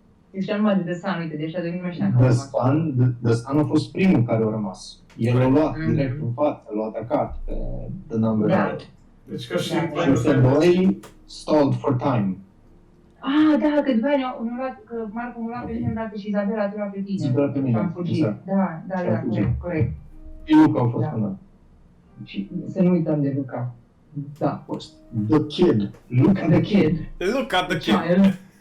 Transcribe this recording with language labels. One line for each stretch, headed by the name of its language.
Romanian: Deci numai de The Sun, uite, deci atunci nu mai știam că The Sun a fost primul care a rămas. El a luat direct în față, l-a atacat pe The Number Night. Deci ca și Și ăștia doi
English: stalled for time.
Romanian: Da, că după aia ne-au luat, că Marco m-a luat pe mine îndată și Isabela a luat pe tine. Isabela pe mine, și am fugit. exact. Da, corect. Și Luca a fost până. Și să nu uităm de Luca. Da, a fost.
English: The Kid. Look at the Kid. Look at the child.